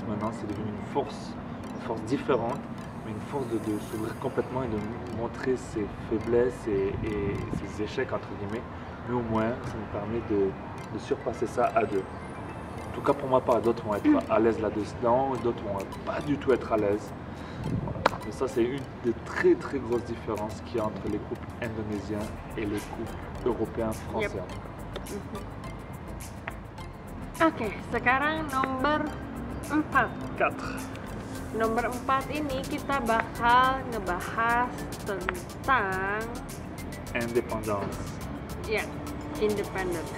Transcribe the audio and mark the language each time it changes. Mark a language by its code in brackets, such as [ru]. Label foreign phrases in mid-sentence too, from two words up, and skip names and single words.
[fr] Maintenant, c'est devenu une force différente. Une force de s'ouvrir complètement et de montrer ses faiblesses et ses échecs entre guillemets, mais au moins ça nous permet de surpasser ça à deux. En tout cas pour ma part, d'autres vont être à l'aise là-dedans, d'autres vont pas du tout être à l'aise. Voilà. Mais ça c'est une des très très grosses différences qu'il y a entre les couples indonésiens et les couples européens français. Yep. [id] Oke, sekarang nomor 4. Nomor 4 ini kita bakal ngebahas tentang indépendance. Ya, independen ya.